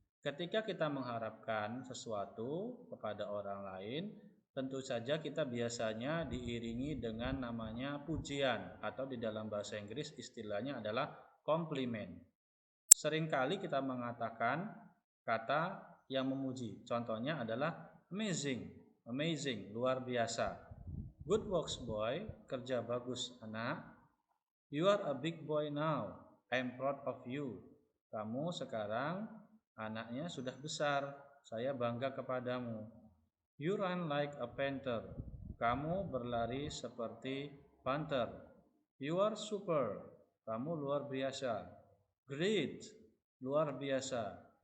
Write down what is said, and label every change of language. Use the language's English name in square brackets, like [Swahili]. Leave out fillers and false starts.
[Indonesian] Ketika kita mengharapkan sesuatu kepada orang lain, tentu saja kita biasanya diiringi dengan namanya pujian atau di dalam bahasa Inggris istilahnya adalah compliment. Seringkali kita mengatakan kata yang memuji. Contohnya adalah amazing, amazing, luar biasa. [English] Good works boy, [Indonesian] kerja bagus anak. [English] You are a big boy now, I'm proud of you. [Indonesian] Kamu sekarang anaknya sudah besar, saya bangga kepadamu. [English] You run like a panther. [Indonesian] Kamu berlari seperti panther. [English] You are super. [Indonesian] Kamu luar biasa. [English] Great. [Indonesian] Luar biasa.